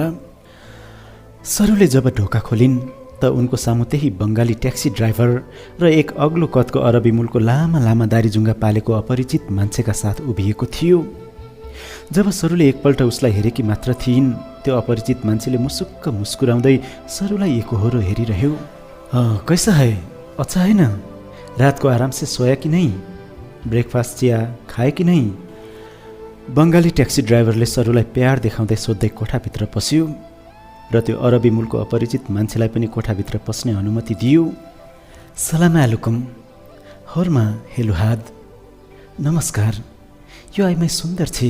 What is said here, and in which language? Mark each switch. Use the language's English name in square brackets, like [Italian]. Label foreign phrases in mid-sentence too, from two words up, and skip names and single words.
[Nepali] सरूले जब ढोका खोलिन् त उनको सामु त्यही बङ्गाली ट्याक्सी ड्राइभर र एक अग्लो कदको अरबी मूलको लामा लामा दारी जुङ्गा पालेको अपरिचित मान्छेका साथ उभिएको थियो। जब सरुले एकपल्ट उसलाई हेरेकी मात्र थिइन्, त्यो अपरिचित मान्छेले मुसुक्क मुस्कुराउँदै सरुलाई एकहोरो हेरिरह्यो। [Hindi] कैसा है? अच्छा है ना? रात को आराम से सोया कि नहीं? ब्रेकफास्ट चिया खाए कि नहीं? [Nepali] बङ्गाली ट्याक्सी ड्राइभरले सरुलाई प्यार देखाउँदै सोध्दै कोठाभित्र पस्यो र त्यो अरबी मूलको अपरिचित मान्छेलाई पनि कोठाभित्र पस्ने अनुमति दियो। [Arabic] سلام عليكم. होरमा हेलुहाद। [Nepali] नमस्कार, यो आइमै सुन्दर छे।